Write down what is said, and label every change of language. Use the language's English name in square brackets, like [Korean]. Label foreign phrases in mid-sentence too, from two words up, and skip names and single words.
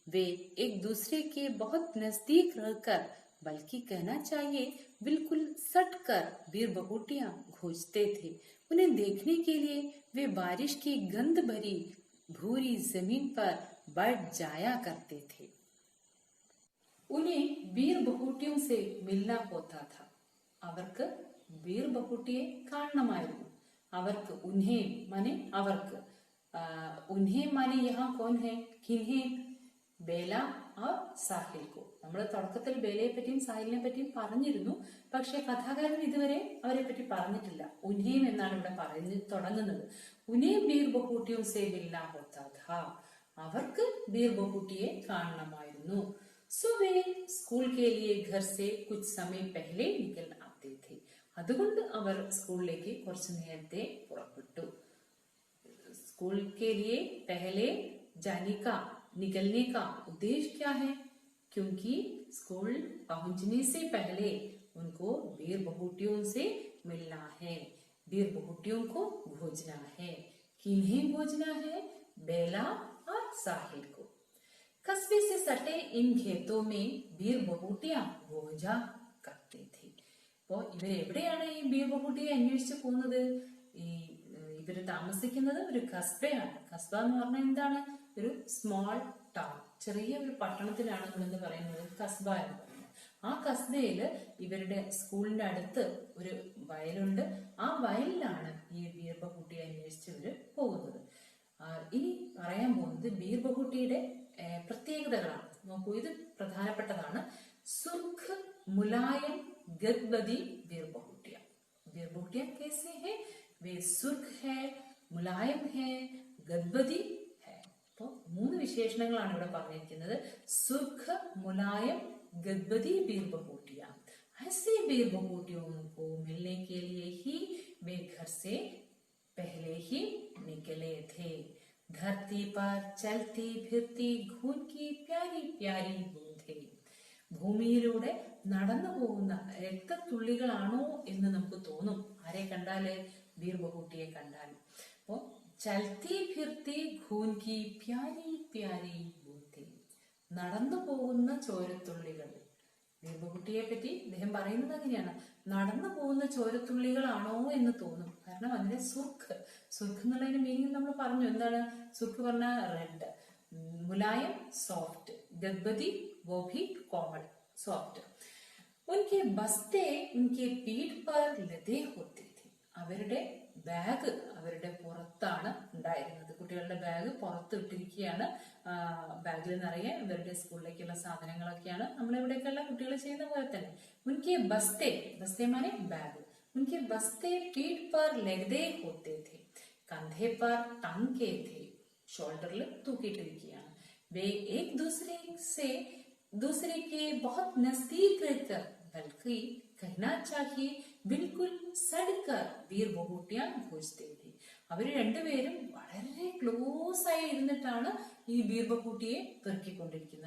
[Hindi] वे एक दूसरे के बहुत नजदीक रहकर, बल्कि कहना चाहिए बिल्कुल सट कर वीर बहुटियां खोजते थे। उन्हें देखने के लिए वे बारिश की गंध भरी भूरी जमीन पर बैठ जाया करते थे। उन्हें वीर बहुटियों से मिलना होता था। [Malayalam] അവർക്ക് വീർ ബഹുട്ടിയെ കാണണമായിരുന്നു। [Hindi] അവർക്ക് उन्हें माने അവർക്ക്, उन्हें माने यहाँ कौन है, किन्हें, ബേല और സാഹിൽ को। [Malayalam] നമ്മൾ തുടക്കത്തിൽ ബേലയെ പറ്റിയും സാഹിലിനെ പറ്റിയും പറഞ്ഞിരുന്നു. പക്ഷെ കഥാകാരൻ ഇതുവരെ അവരെ പറ്റി പറഞ്ഞിട്ടില്ല. ഉൻഹേം എന്നാണ് ഇവിടെ പറഞ്ഞു തുടങ്ങുന്നത്. [Hindi] उन्हें वीर बहुटियों से मिलना होता था, [Malayalam] അവർക്ക് വീർ ബഹുട്ടിയെ കാണണമായിരുന്നു। [Hindi] सुबह स्कूल के लिए घर से कुछ समय पहले निकल आते थे, [Malayalam] അതുകൊണ്ട് അവർ സ്കൂളിലേക്ക് കുറച്ചു നേരത്തെ പുറപ്പെട്ടു। [Hindi] स्कूल के लिए पहले जाने का, निकलने का उद्देश्य क्या है, क्योंकि स्कूल पहुंचने से पहले उनको वीर बहुटियों से मिलना है, वीर बहुटियों को खोजना है। किन्हें खोजना है, बेला और साहिल को। कस्बे से सटे इन खेतों में वीर बहुटियां खोजा करते थे। [Malayalam] അപ്പോൾ ഇവരെവിടെയാണ് ഈ വീർ ബഹുട്ടിയെ അന്വേഷിച്ച് പോകുന്നത്? ഇവര് താമസിക്കുന്നത് ഒരു കസ്ബയാണ്. കസ്ബ എന്ന് പറഞ്ഞാൽ എന്താണ്? ഒരു സ്മോൾ ടൗൺ, ചെറിയ ഒരു പട്ടണത്തിലാണ് നമ്മൾ പറയുന്നത് കസ്ബ എന്ന് പറയുന്നത്. ആ കസ്ബയില് ഇവരുടെ സ്കൂളിന്റെ അടുത്ത് ഒരു വയലുണ്ട്. ആ വയലിലാണ് ഈ വീർ ബഹുട്ടിയെ അന്വേഷിച്ച് ഇവര് പോകുന്നത്. ഇനി പറയാൻ പോകുന്നത് വീർ ബഹുട്ടിയുടെ പ്രത്യേകതകളാണ്. നോക്കൂ, ഇത് പ്രധാനപ്പെട്ടതാണ്. [Hindi] सुर्ख, मुलायम, गदबदी वीर बहुटिया। वीर बहुटिया कैसे है? वे सुर्ख है, मुलायम है, गद्बदी है। [Malayalam] तो മൂന്ന് വിശേഷണങ്ങളാണ് ഇവിടെ പറഞ്ഞിരിക്കുന്നത്. [Hindi] सुर्ख, मुलायम, गद्बदी वीर बहुटिया। ऐसे वीर बहुटियों को मिलने के लिए ही वे घर से पहले ही निकले थे। धरती पर चलती फिरती खून की प्यारी प्यारी बूंदे। [Malayalam] ഭൂമിയിലൂടെ നടന്നു പോകുന്ന രക്തത്തുള്ളികളാണോ എന്ന് നമുക്ക് തോന്നും ആരെ കണ്ടാല്, വീർ ബഹുട്ടിയെ കണ്ടാൽ। [Hindi] അപ്പോ चलती फिरती खून की प्यारी प्यारी बूंदे, [Malayalam] നടന്നു പോകുന്ന ചോരത്തുള്ളികൾ। വീർ ബഹുട്ടിയെ പറ്റി അദ്ദേഹം പറയുന്നത് അങ്ങനെയാണ്, നടന്നു പോകുന്ന ചോരത്തുള്ളികളാണോ എന്ന് തോന്നും. കാരണം അതിന്റെ സുർക്ക്, സുർക്ക് എന്നുള്ളതിന്റെ മീനിങ് നമ്മൾ പറഞ്ഞു. എന്താണ് സുർക്ക് പറഞ്ഞ? റെഡ്, മുലായം സോഫ്റ്റ്, ഗദ്ബദി [Hindi] वो भी कोमल सॉफ्ट। उनके बस्ते उनके पीठ पर लदे होते थे। [Malayalam] അവരുടെ ബാഗ് അവരുടെ പുറത്താണ് ഉണ്ടായിരുന്നത്. കുട്ടികളുടെ ബാഗ് പുറത്ത് ഇട്ടിരിക്കുകയാണ്. ബാഗിൽ നിറയെ ഇവരുടെ സ്കൂളിലേക്കുള്ള സാധനങ്ങളൊക്കെയാണ്. നമ്മളിവിടേക്കുള്ള കുട്ടികൾ ചെയ്യുന്ന പോലെ തന്നെ. [Hindi] उनके बस्ते, बस्ते माने बैग, उनके बस्ते पीठ पर लदे होते थे, कंधे पर टंगे थे, [Malayalam] ഷോൾഡറിൽ തൂക്കിയിട്ടിരിക്കുകയാണ്। [Hindi] वे एक दूसरे के बहुत नजदीक रहकर, बल्कि कहना चाहिए बिल्कुल सड़कर वीर बहुटियां खोजते थे। [Malayalam] അവര് രണ്ടുപേരും വളരെ ക്ലോസ് ആയി ഇരുന്നിട്ടാണ് ഈ വീർ ബഹുട്ടിയെ പെറുക്കിക്കൊണ്ടിരിക്കുന്നത്.